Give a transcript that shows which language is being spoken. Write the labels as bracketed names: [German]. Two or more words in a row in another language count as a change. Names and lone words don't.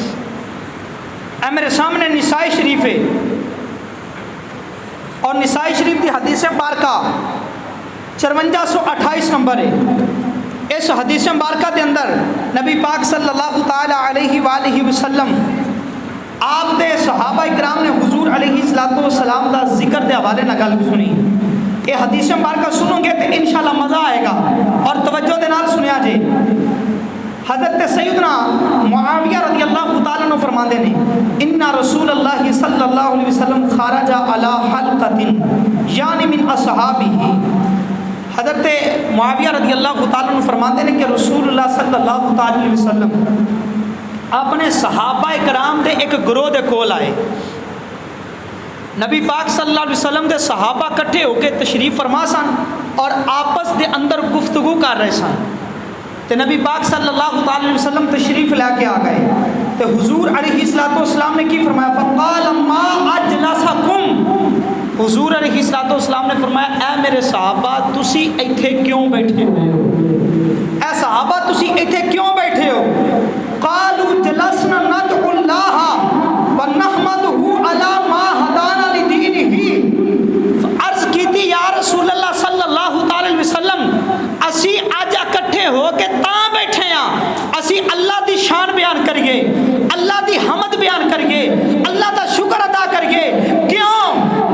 [Punjabi] اے میرے سامنے نسائی شریف ہے اور نسائی شریف دی حدیث پارکہ 5428 نمبر ہے. اس حدیث مبارکہ دے اندر نبی پاک صلی اللہ تعالی علیہ وآلہ وسلم آپ دے صحابہ اکرام نے حضور علیہ السلام دا ذکر دے حوالے نہ گل سنی. [Urdu] یہ حدیث مبارکہ سنو گے تو انشاءاللہ مزہ آئے گا اور [Punjabi] توجہ دے نال سنیا جے. [Arabic] حضرت سیدنا معاویہ رضی اللہ تعالیٰ عنہ [Punjabi] فرماندے نے [Arabic] ان رسول اللہ صلی اللہ علیہ وسلم خرج علی حلقۃ یعنی من اصحابہ. [Punjabi] حضرت معاویہ رضی اللہ تعالیٰ عنہ فرماندے نے کہ رسول اللہ صلی اللہ تعالیٰ علیہ وسلم اپنے صحابہ کرام دے ایک گروہ دے کول آئے. نبی پاک صلی اللہ علیہ وسلم دے صحابہ کٹھے ہو کے تشریف فرما سن اور آپس دے اندر گفتگو کر رہے سن. تے نبی پاک صلی اللہ تعالی علیہ وسلم تشریف لے کے آ گئے تے حضور علیہ السلام نے کی فرمایا [Arabic] فقال ما اجلسکم. [Punjabi] حضور علیہ السلام نے فرمایا اے میرے صحابہ تسی ایتھے کیوں بیٹھے ہو؟ اے صحابہ تسی ایتھے کیوں بیٹھے ہو؟ [Arabic] قالوا جلسنا ندعو اللہ ونحمده علی ما ہدانا لدینہ. [Punjabi] عرض کی تھی یا رسول اللہ صلی اللہ تعالی علیہ وسلم اسی اج اکٹھے ہو کے تاں بیٹھے ہاں اسی اللہ دی شان بیان کریے, اللہ دی حمد بیان کریے, اللہ دا شکر ادا کریے. کیوں؟